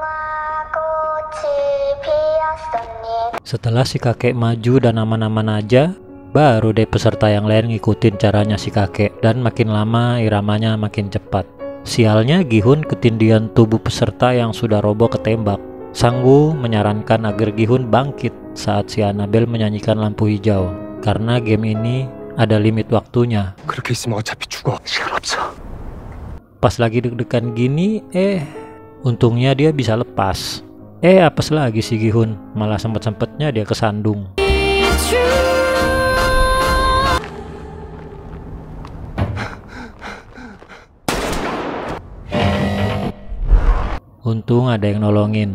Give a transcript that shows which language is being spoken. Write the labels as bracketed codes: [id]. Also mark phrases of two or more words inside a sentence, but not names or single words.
[id] Setelah si kakek maju dan aman-aman aja, baru deh peserta yang lain ngikutin caranya si kakek, dan makin lama iramanya makin cepat. Sialnya Gi-hun ketindihan tubuh peserta yang sudah roboh ketembak. Sang-woo menyarankan agar Gi-hun bangkit saat si Annabelle menyanyikan lampu hijau, karena game ini ada limit waktunya. [ko] 그렇게 있으면 어차피 죽어. 시간 없어. [id] Pas lagi deg-degan gini, untungnya dia bisa lepas. Apes lagi si Gi-hun, malah sempet-sempetnya dia kesandung. Untung ada yang nolongin.